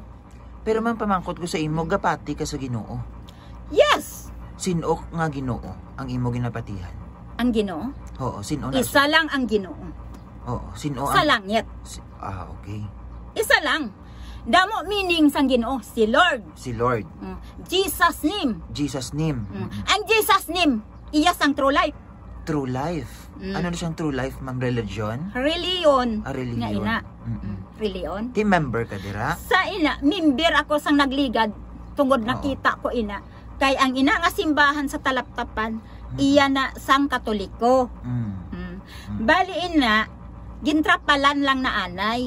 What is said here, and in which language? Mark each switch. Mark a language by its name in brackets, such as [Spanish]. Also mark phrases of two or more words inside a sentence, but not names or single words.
[Hiligaynon] Pero man pamangkot ko sa imo, gapati ka sa Ginoo. [English] Yes! [Hiligaynon] Sino nga Ginoo ang imo ginapatihan? Ang Ginoo? Oo, sino na? Isa lang ang Ginoo. Oo, sino sa langit. [English] Okay. [Hiligaynon] Isa lang. Damo meaning sang Ginoo, si Lord. Si Lord. [English] Jesus name. Jesus name. Ang Jesus name, [Hiligaynon] iya sang [English] true life. True life. [Hiligaynon] Ano na siyang [English] true life, [Hiligaynon] ma'am? Religion? Reliyon. [English] Religion. [Hiligaynon] Nga ina. Reliyon. [English] Team member [Hiligaynon] ka dira? Sa ina, member ako sang nagligad tungod nakita ko ina. Kay ang ina nga simbahan sa Talaptapan, iya na sang Katoliko. Bali ina, gintrapalan lang na anay.